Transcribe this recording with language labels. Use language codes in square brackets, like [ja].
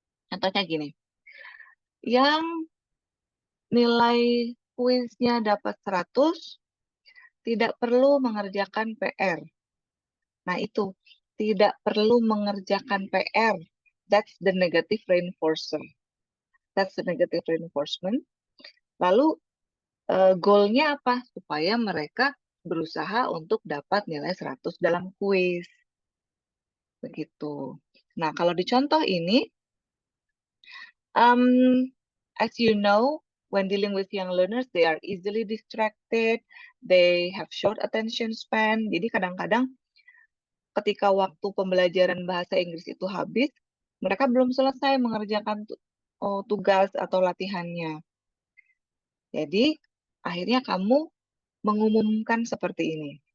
[id] Contohnya gini, yang nilai kuisnya dapat 100 tidak perlu mengerjakan PR. Nah, itu tidak perlu mengerjakan PR. [en] That's the negative reinforcer. That's the negative reinforcement. [id] Lalu goalnya apa? Supaya mereka berusaha untuk dapat nilai 100 dalam kuis. Begitu. Nah, kalau di contoh ini, [en] as you know, when dealing with young learners, they are easily distracted, they have short attention span. [id] Jadi kadang-kadang ketika waktu pembelajaran bahasa Inggris itu habis, mereka belum selesai mengerjakan tugas atau latihannya. Jadi, akhirnya kamu mengumumkan seperti ini.